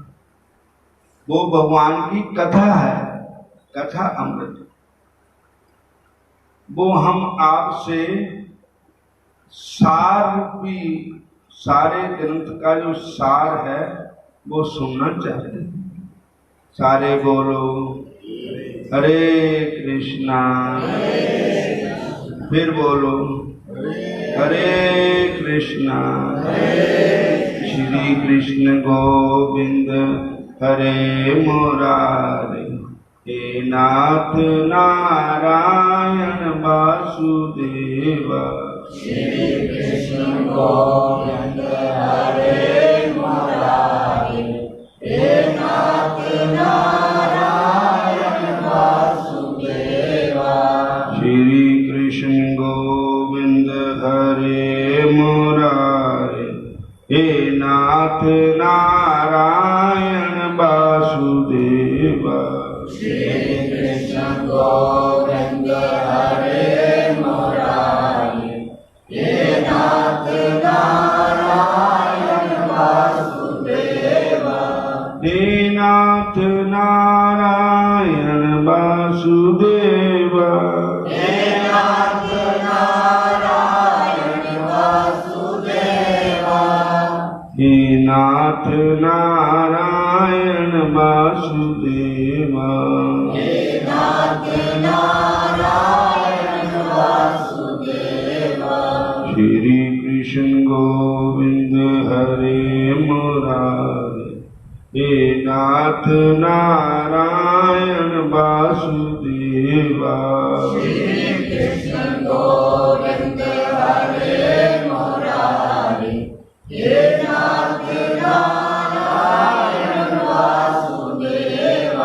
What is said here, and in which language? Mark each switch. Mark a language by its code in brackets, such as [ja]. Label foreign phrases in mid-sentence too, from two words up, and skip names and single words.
[hi] वो भगवान की कथा है, कथा अमृत। वो हम आपसे सार रूपी, सारे ग्रंथ का जो सार है वो सुनना चाहते हैं। सारे बोलो हरे कृष्णा, फिर बोलो हरे कृष्णा। [sa] श्री कृष्ण गोविंद हरे मुरारे, हे नाथ नारायण वासुदेव। श्री कृष्ण गोविंद हरे मुरारे, हे नाथ नारायण वासुदेव। श्री कृष्ण गोविंद हरे मुरारे, हे नाथ नारायण वासुदेव। श्री कृष्ण गोविंद हरे मुरारे, हे नाथ नारायण वासुदेव। हे नाथ नारायण वासुदेव, हे नाथ नारायण वासुदेव। हे नाथ नारायण वासुदेव। हे नाथ नारायण वासुदेव। श्री कृष्ण गोविंद हरे मुरारे, हे नाथ नारायण वासुदेव। श्री कृष्ण गोविंद हरे मुरारे, हे नाथ नारायण वासुदेव।